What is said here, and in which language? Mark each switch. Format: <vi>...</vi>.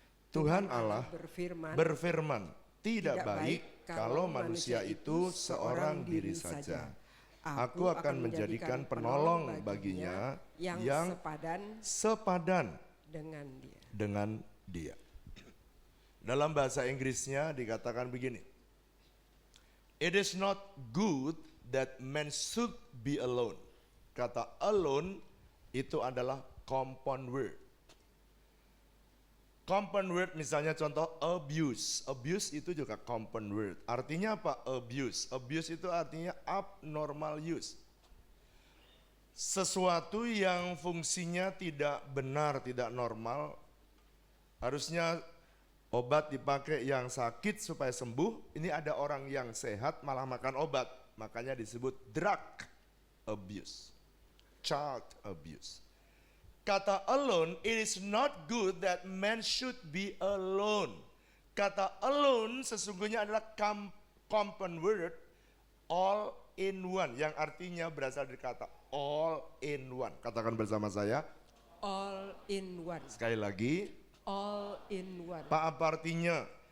<id>Tuhan Allah berfirman, tidak baik kalau manusia itu seorang diri saja. Aku akan menjadikan penolong baginya yang sepadan dengan dia. Dalam bahasa Inggrisnya dikatakan begini.</id> <en>It is not good that man should be alone.</en> <id>Kata alone itu adalah compound word. Compound word misalnya contoh abuse. Abuse itu juga compound word. Artinya apa? Abuse. Abuse itu artinya abnormal use. Sesuatu yang fungsinya tidak benar, tidak normal. Harusnya obat dipakai yang sakit supaya sembuh. Ini ada orang yang sehat malah makan obat. Makanya disebut drug abuse, child abuse. Kata alone,</id> <en>it is not good that man should be alone.</en> <id>Kata alone sesungguhnya adalah compound word</id> <en>all in one,</en> <id>yang artinya berasal dari kata all in one. Katakan bersama saya.</id> <en>All in one.</en> <id>Sekali lagi.</id> <en>All in one.</en> <id>Pak, apa artinya?</id>